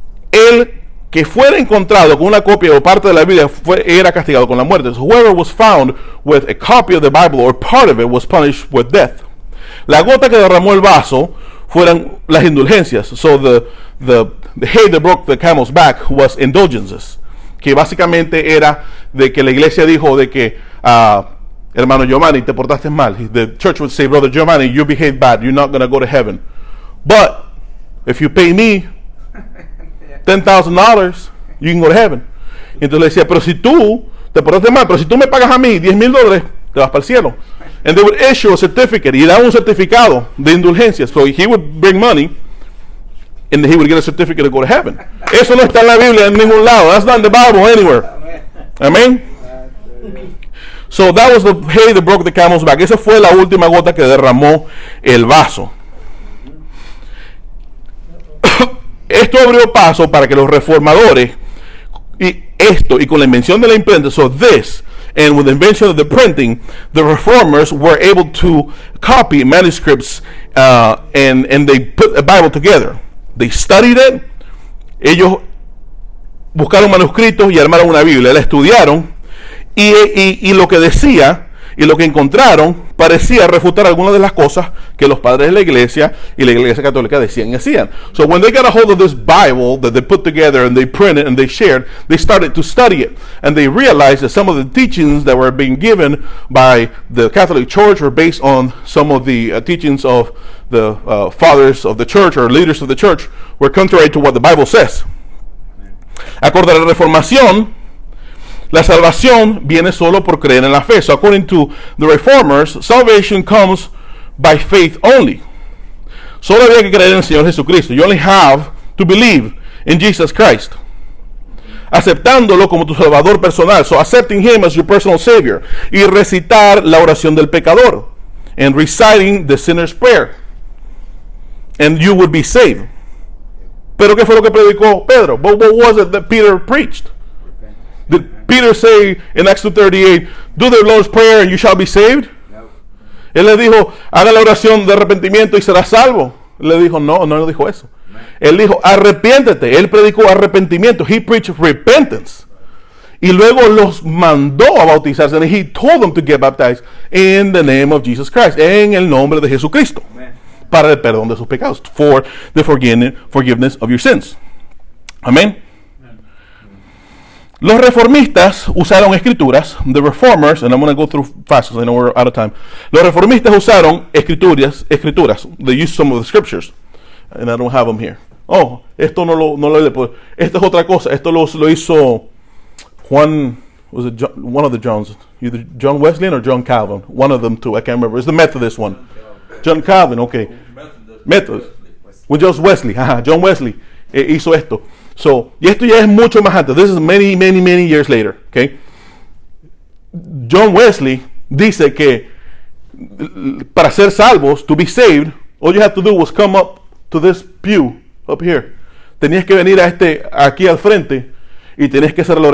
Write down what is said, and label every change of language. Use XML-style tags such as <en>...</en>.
<es>El que fuera encontrado con una copia o parte de la Biblia era castigado con la muerte.</es> <en>So whoever was found with a copy of the Bible or part of it was punished with death.</en> <es>La gota que derramó el vaso fueran las indulgencias.</es> <en>So the hay that broke the camel's back was indulgences,</en> <es>que básicamente era de que</es> <en>la iglesia dijo de que</en> <es>hermano Giovanni, te portaste mal.</es> <en>The church would say, brother Giovanni, you behaved bad. You're not going to go to heaven. But if you pay me $10,000, you can go to heaven.</en> <es>Entonces le decía, pero si tú te portaste mal, pero si tú me pagas a mí $10,000, te vas para el cielo.</es> <en>And they would issue a certificate.</en> <es>Y daban un certificado de indulgencia.</es> <en>So he would bring money and he would get a certificate to go to heaven.</en> <es>Eso no está en la Biblia en ningún lado.</es> <en>That's not in the Bible anywhere. Amen. So that was the hay that broke the camel's back.</en> <es>Esa fue la última gota que derramó el vaso. Esto abrió paso para que los reformadores y con la invención de la imprenta,</es> <en>so this, and with the invention of the printing, the reformers were able to copy manuscripts and they put a Bible together. They studied it.</en> <es>Ellos buscaron manuscritos y armaron una Biblia. La estudiaron y lo que decía y lo que encontraron parecía refutar algunas de las cosas que los padres de la iglesia y la iglesia católica decían y hacían.</es> <en>So when they got a hold of this Bible that they put together and they printed and they shared, they started to study it. And they realized that some of the teachings that were being given by the Catholic Church were based on some of the teachings of the fathers of the church or leaders of the church were contrary to what the Bible says.</en> <es>Acorde a la Reformación, la salvación viene solo por creer en la fe.</es> <en>So according to the Reformers, salvation comes by faith only.</en> <es>Solo había que creer en el Señor Jesucristo.</es> <en>You only have to believe in Jesus Christ.</en> <es>Aceptándolo como tu salvador personal.</es> <en>So accepting him as your personal savior.</en> <es>Y recitar la oración del pecador.</es> <en>And reciting the sinner's prayer. And you would be saved.</en> <es>Pero ¿qué fue lo que predicó Pedro?</es> <en>What was it that Peter preached? Did Peter say in Acts 2:38, do the Lord's Prayer and you shall be saved? No.</en> <es>Él le dijo, haga la oración de arrepentimiento y serás salvo. Él le dijo, no le dijo eso. No. Él dijo, arrepiéntete. Él predicó arrepentimiento.</es> <en>He preached repentance.</en> <es>Y luego los mandó a bautizarse.</es> <en>And he told them to get baptized in the name of Jesus Christ.</en> <es>En el nombre de Jesucristo. Amen. Para el perdón de sus pecados.</es> <en>For the forgiveness of your sins. Amén.</en> <es>Los reformistas usaron escrituras.</es> <en>The reformers, and I'm going to go through fast because I know we're out of time.</en> <es>Los reformistas usaron escrituras.</es> <en>They used some of the scriptures. And I don't have them here.</en> <es>Oh, esto no lo esto es otra cosa. Esto lo hizo Juan,</es> <en>was it John, one of the Johns? Either John Wesley or John Calvin. One of them too. I can't remember. It's the Methodist one. John Calvin, okay. Methodist. With John Wesley.</en> <es>John Wesley hizo esto. So, y esto ya es mucho más antes.</es> <en>This is many years later. Okay.</en> <es>John Wesley dice que para ser salvos,</es> <en>to be saved, all you have to do was come up to this pew up here.</en> <es>Tenías que venir a aquí al frente y tenías que hacerlo.</es>